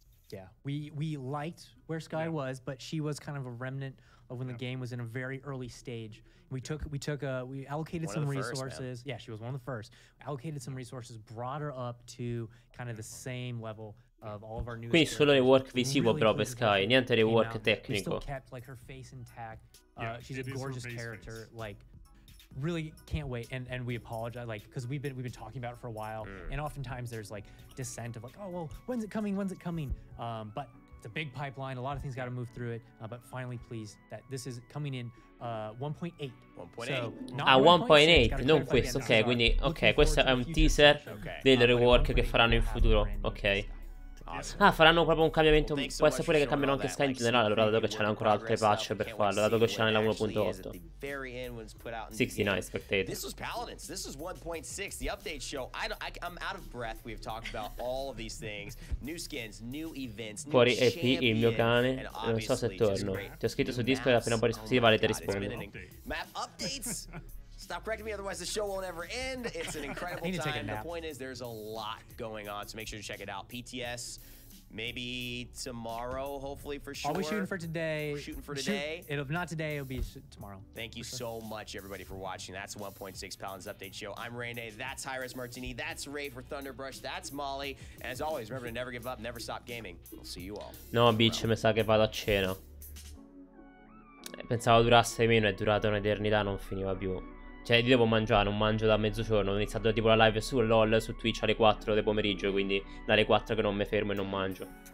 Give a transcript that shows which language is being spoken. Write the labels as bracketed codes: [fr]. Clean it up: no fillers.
[en] Yeah, we liked where Sky was, but she was kind of a remnant of when the game was in a very early stage. We allocated some resources. Yeah, she was one of the first. Allocated some resources, brought her up to kind of the same level of all of our new. [it] Quindi solo rework visivo però per Sky, niente rework tecnico. [en] We still kept like her face intact. She's a gorgeous character. Like, really can't wait. And we apologize, like, because we've been talking about it for a while, and oftentimes there's like dissent of like, oh well, when's it coming? But it's a big pipeline. A lot of things got to move through it. But finally, please, that this is coming in 1.8. 1.8. So, [it] 1.8, non questo. Ok, quindi questo è un teaser del rework che faranno in futuro. Ok. Ah, faranno proprio un cambiamento. Può essere pure che cambiano anche Sky in generale, allora, dato che c'erano ancora altre patch per farlo, dato che c'è nella 1.8. [en] 69 spectator. This was Paladins. This was 1.6, the update show. I'm out of breath. We've talked about all of these things. New skins, new events, new [it] Fuori EP, il mio cane. Non so se torno. Ti ho scritto su Discord appena un po' risposti vale, ti rispondo. [en] Map updates. Stop correcting me, otherwise the show won't ever end. It's an incredible time. The point is there's a lot going on, so make sure to check it out. PTS, maybe tomorrow, hopefully, for sure. Are we shooting for today? We're shooting for today. If not today, it'll be tomorrow. Thank you so much, everybody, for watching. That's the 1.6 Paladins Update Show. I'm Rene. That's Hi-Res Martini. That's Ray for Thunderbrush. That's Molly. And as always, remember to never give up, never stop gaming. We'll see you all. [it] No, Beach, mi sa che vado a cena. Pensavo durasse meno, è durata un'eternità, non finiva più. Cioè, devo mangiare, non mangio da mezzogiorno. Ho iniziato tipo la live su LOL, su Twitch alle 4 del pomeriggio, quindi dalle 4 che non mi fermo e non mangio.